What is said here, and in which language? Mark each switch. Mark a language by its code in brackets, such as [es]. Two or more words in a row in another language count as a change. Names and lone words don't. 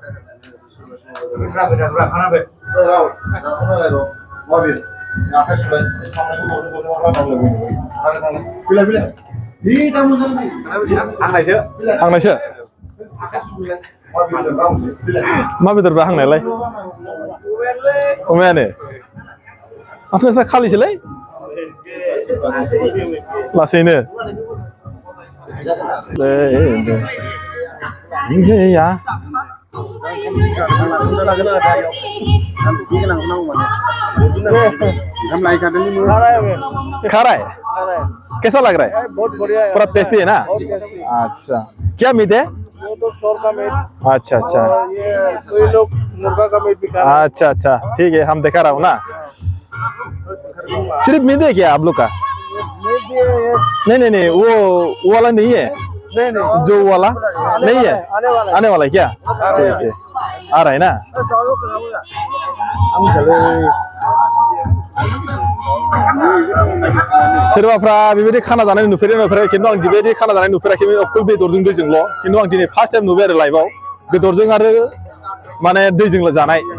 [brx] हांनायसो मा बेदर बा हांनायालाय अमायानो माथो नोंस्रा खालिसोलै लासैनो गैया [hi] खा रहा है कैसा लग रहा है बहुत बढ़िया है पूरा टेस्टी है ना अच्छा क्या मीट है वो तो शोर का मीट अच्छा अच्छा ये कोई लोग मुर्गा का मीट भी खा रहे अच्छा अच्छा ठीक है हम दिखा रहा हूँ ना सिर्फ मीट है क्या आप लोग का हैं मीट भी है ये नहीं नहीं नहीं वो वाला नहीं है नहीं नहीं जो वाला नहीं है आने वाला आने वाला है है क्या ठीक है आ रहा है ना [brx] सोरबाफ्रा बेबायदि खाना जानाय नुफेराखै खिन्थु आं बेबायदि खाना जानाय नुफेराखै अकल बेदरजों दैजोंल' खिन्थु आं दिनै [en] first time [brx] नुबाय आरो लाइफआव बेदरजों आरो माने दैजोंल' जानाय